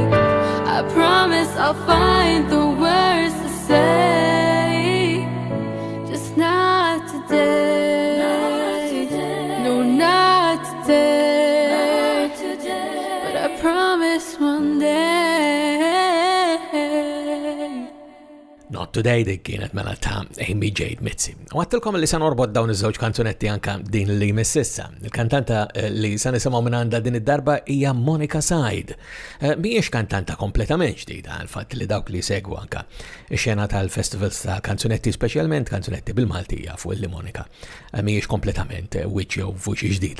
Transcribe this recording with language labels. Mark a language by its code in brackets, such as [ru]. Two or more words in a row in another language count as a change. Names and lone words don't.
[en] I promise I'll find the words to say, just not today. No, not today. But I promise one day. [mt] Not Today dik kienet mela ta' Amy Jade Mitzi. U għattilkom li san orbot dawn iż-żewġ kanzunetti anka din li mississa. Il-kantanta li san nisimgħu minn għandha din id-darba hija Monica Side. Mhijiex kantanta kompletament ġdida, għal-fatt li dawk li segwu anka ix-xena tal-festivals ta' kanzunetti, speċjalment kanzunetti bil-Malti jafu li Monica mhijiex kompletament wiċċ jew vuċi ġdida.